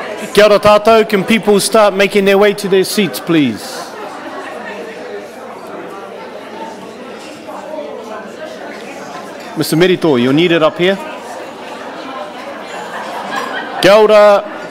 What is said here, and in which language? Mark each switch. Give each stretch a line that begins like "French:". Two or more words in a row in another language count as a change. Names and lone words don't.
Māori: Kia ora tātou,
English: can people start making their way to their seats, please? Mr. Merito, you're needed up here.
Māori: Kia ora.